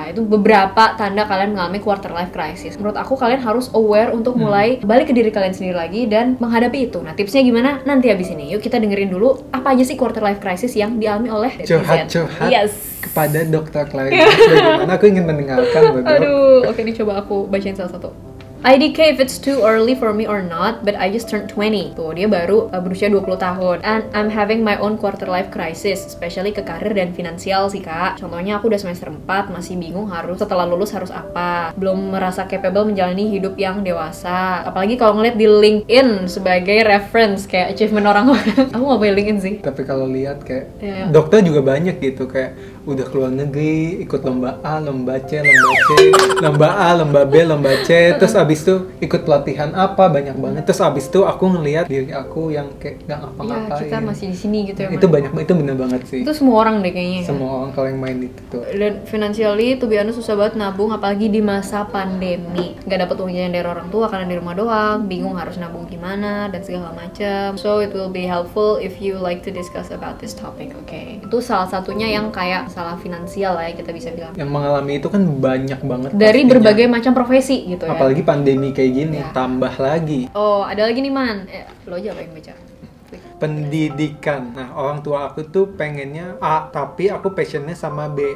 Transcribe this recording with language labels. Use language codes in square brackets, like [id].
[id] itu beberapa tanda kalian mengalami quarter life crisis. Menurut aku kalian harus aware untuk mulai balik ke diri kalian sendiri lagi dan menghadapi itu. Nah, tipsnya gimana? Nanti habis ini. Yuk kita dengerin dulu apa aja sih quarter life crisis yang dialami oleh netizen. Curhat-curhat Yes. kepada Dr. Claren. Bagaimana aku ingin mendengarkan, Bro. Aduh, oke nih coba aku bacain salah satu. [en] IDK if it's too early for me or not, but I just turned 20. [id] Tuh, dia baru berusia 20 tahun. [en] And I'm having my own quarter life crisis, especially [id] ke karir dan finansial sih, Kak. Contohnya aku udah semester 4, masih bingung setelah lulus harus apa. Belum merasa capable menjalani hidup yang dewasa. Apalagi kalau ngeliat di LinkedIn sebagai reference kayak achievement orang-orang. Aku nggak punya LinkedIn sih. Tapi kalau lihat kayak dokter juga banyak gitu, kayak udah keluar negeri, ikut lomba A, lomba C, lomba C, lomba A, lomba B, lomba C, terus abis itu ikut pelatihan apa, banyak banget. Terus abis itu aku ngelihat diri aku yang kayak nggak ngapa-ngapain. Ya, kita masih di sini gitu ya. Itu banyak, itu bener banget sih. Itu semua orang deh kayaknya. Semua orang kalau yang main itu tuh. Dan financially, [en] to be honest, [id] susah banget nabung, apalagi di masa pandemi. Nggak dapet uang jajan dari orang tua karena di rumah doang, bingung harus nabung gimana dan segala macam. [en] So it will be helpful if you like to discuss about this topic, okay? [id] Itu salah satunya yang kayak masalah finansial lah ya, kita bisa bilang. Yang mengalami itu kan banyak banget dari pastinya. Berbagai macam profesi gitu ya. Apalagi pandemi kayak gini, tambah lagi. Oh, ada lagi nih, Man. Lo aja apa yang baca? Pendidikan. Nah, orang tua aku tuh pengennya A, tapi aku passionnya sama B.